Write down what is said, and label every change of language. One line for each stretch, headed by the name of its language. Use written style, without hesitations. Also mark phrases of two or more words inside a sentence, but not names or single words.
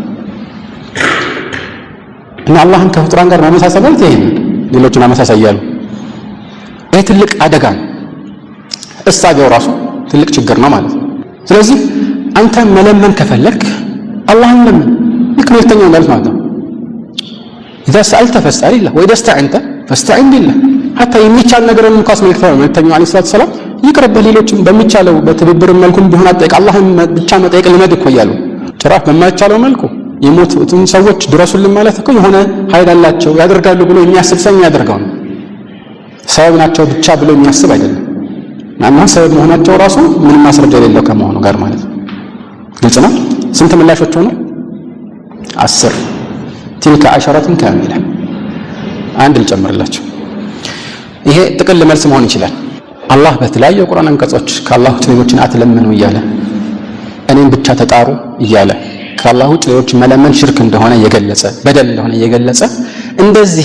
Amharic: እና አላህን ከፍጥራን ጋር ማመሳሰል ማለት ይሄ ሌሎችን አመሳሳያሉ ይሄ ትልቅ አደጋ ነው እሳቤው ራሱ ትልቅ ችግር ነው ማለት ነው ስለዚህ አንተ መለመን ከፈለክ አላህን ለምን ለክመልተኛው ማለት ነው
Arabic: إذا سألت فاسأل الله وإذا استعنت فاستعن بالله حتى
Amharic: የሚቻል ነገርን እንኳን መልክተው መልክተኛው አለይሂ ሰላቱ ሰላም ይቅርብ ሌሎችን በሚቻለው በትብብር መልኩም ቢሆን አጠይቅ አላህን ብቻ መጠየቅ ልመድ እኮ ያለው ጭራፍ በማይቻለው መልኩ የሞቱትን ሰዎች ድረሱልን ማለት እኮ የሆነ ኃይል አላቸው ያደርጋሉ ብሎ የሚያስብ ሰው ያደርጋው ነው ሰበብ ናቸው ብቻ ብሎ የሚያስብ አይደለም እና ሰበብ መሆናቸው ራሱ ምንም ማስረጃ የሌለው ከመሆኑ ጋር ማለት ነው ግልጽ ነው ስንት ምላሾች ሆነ 10
Arabic: تلك عشرة
Amharic: كاملة አንድ ልጨምርላችሁ ይሄ ጥቅል መልስ መሆን ይችላል አላህ በተለያዩ ቁርአን አንቀጾች ከአላህ ውጭ ሌሎችን አትለምኑ እያለ እኔን ብቻ ተጣሩ እያለ ከአላህ ውጭ ሌሎችን መለመን ሽርክ እንደሆነ የገለጸ በደል እንደሆነ የገለጸ እንደዚህ